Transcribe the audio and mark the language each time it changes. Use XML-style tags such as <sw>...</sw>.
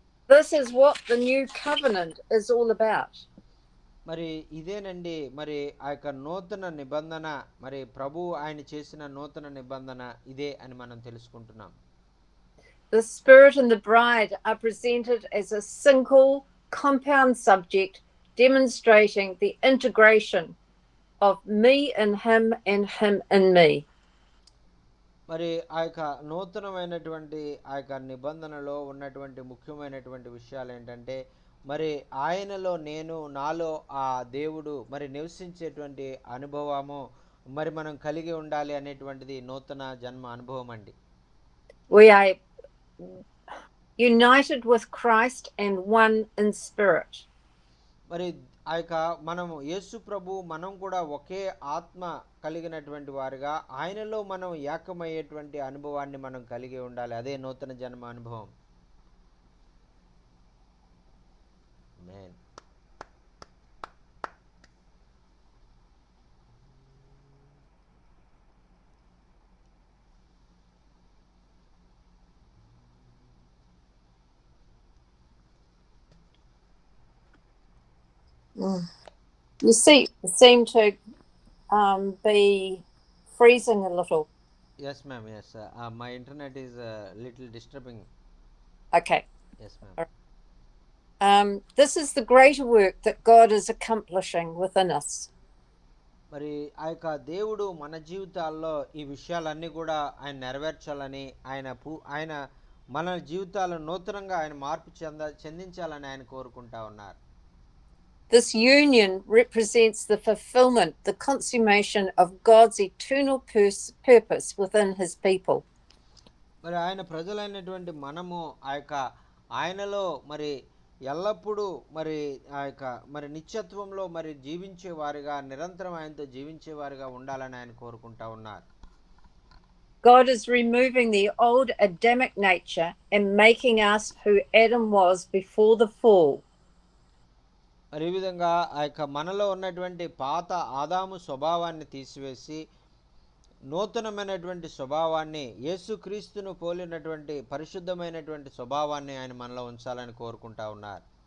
<en>This is what the new covenant is all about.</en> <te>మరి ఇదేనండి మరి ఆ యొక్క నూతన నిబంధన, మరి ప్రభు ఆయన చేసిన నూతన నిబంధన ఇదే అని మనం తెలుసుకుంటున్నాం.</te> <en>the Spirit and the bride are presented as a single compound subject, demonstrating the integration of me in him and him in me.</en> <te>మరి ఆ యొక్క నూతనమైనటువంటి ఆ యొక్క నిబంధనలో ఉన్నటువంటి ముఖ్యమైనటువంటి విషయాలు ఏంటంటే, మరి ఆయనలో నేను, నాలో ఆ దేవుడు మరి నివసించేటువంటి అనుభవము మరి మనం కలిగి ఉండాలి అనేటువంటిది నూతన జన్మ అనుభవం అండి.</te> <en>We are united with Christ and one in spirit.</en> <te>మరి ఆ యొక్క మనము యేసు ప్రభు మనం కూడా ఒకే ఆత్మ కలిగినటువంటి వారుగా ఆయనలో మనం ఏకమయ్యేటువంటి అనుభవాన్ని మనం కలిగి ఉండాలి. అదే నూతన జన్మ అనుభవం. ఆమేన్.</te> <en>You seem to be freezing a little. Yes, ma'am. Yes. My internet is little disturbing. Okay. Yes, ma'am. This is the greater work that God is accomplishing within us.</en> <te>మరి ఆ యొక్క దేవుడు మన జీవితాల్లో ఈ విషయాలన్నీ కూడా ఆయన నెరవేర్చాలని, ఆయన మన జీవితాలను నూతనంగా ఆయన మార్పు చెందించాలని ఆయన కోరుకుంటా ఉన్నారు.</te> <en>This union represents the fulfillment, the consummation of God's eternal purpose within his people.</en> <te>మరి ఆయన ప్రజలైనటువంటి మనము ఆ యొక్క ఆయనలో మరి ఎల్లప్పుడూ మరి ఆ యొక్క మరి నిత్యత్వంలో మరి జీవించేవారుగా, నిరంతరం ఆయనతో జీవించేవారుగా ఉండాలని ఆయన కోరుకుంటా ఉన్నారు.</te> <en>God is removing the old Adamic nature and making us who Adam was before the fall.</en> <te>మరి ఈ విధంగా ఆ యొక్క మనలో ఉన్నటువంటి పాత ఆదాము స్వభావాన్ని తీసివేసి నూతనమైనటువంటి స్వభావాన్ని, యేసుక్రీస్తును పోలినటువంటి పరిశుద్ధమైనటువంటి స్వభావాన్ని ఆయన మనలో ఉంచాలని కోరుకుంటా ఉన్నారు.</te>